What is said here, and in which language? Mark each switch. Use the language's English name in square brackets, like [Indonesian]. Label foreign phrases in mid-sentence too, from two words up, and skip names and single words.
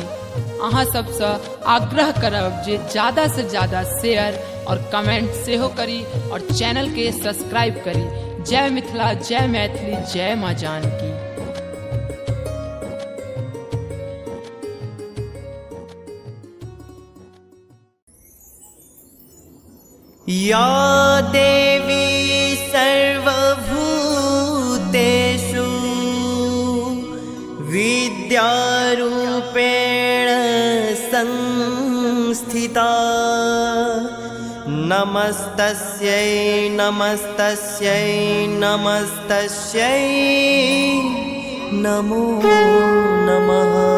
[Maithili] अहाँ सबसे आग्रह करब जे ज्यादा से ज्यादा शेयर और कमेंट सेहो करी और चैनल के सब्सक्राइब करी। जय मिथिला, जय मैथिली, जय माँ जानकी। [Sanskrit] या देवी सर्वभूतेषु विद्यारूपेण संस्थिता नमस्तस्यै नमस्तस्यै नमस्तस्यै नमो नमः।